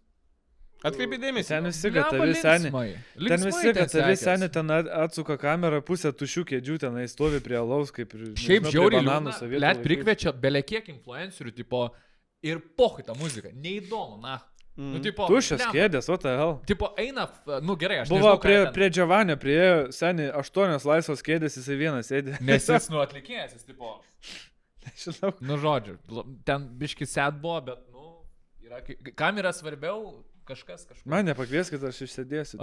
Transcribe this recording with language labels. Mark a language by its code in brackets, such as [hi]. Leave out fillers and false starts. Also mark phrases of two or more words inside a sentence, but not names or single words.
[lt] Atkreipi dėmesį. Ten visi Blemba, gatavi seni. linksmai. Ten visi Linksmai gatavi sekės. seni, ten atsuka kamerą, pusę tušių kėdžių, ten stovi prie alaus, kaip ir... Šiaip nežinau, prie žiauriai bananų liūdna, sovietų net laikais. prikviečia belekiek influencerių, tipo, ir pohai tą muziką. Neįdomu, na. Nu, tipo, Tuščias blemba. kėdės, [en] what the hell. [lt] Tipo, eina, nu gerai, aš Buvo nežinau, ką ten- prie Giovanni, prie seni 8 laisvos kėdės, jisai vienas sėdė. Nes jis nu atlikėjas, jis tipo... Žinau. Nu, žodžiu, ten biški set buvo, bet, nu, yra, kam yra svarbiau kažkas. Man nepakvieskit, aš išsėdėsiu.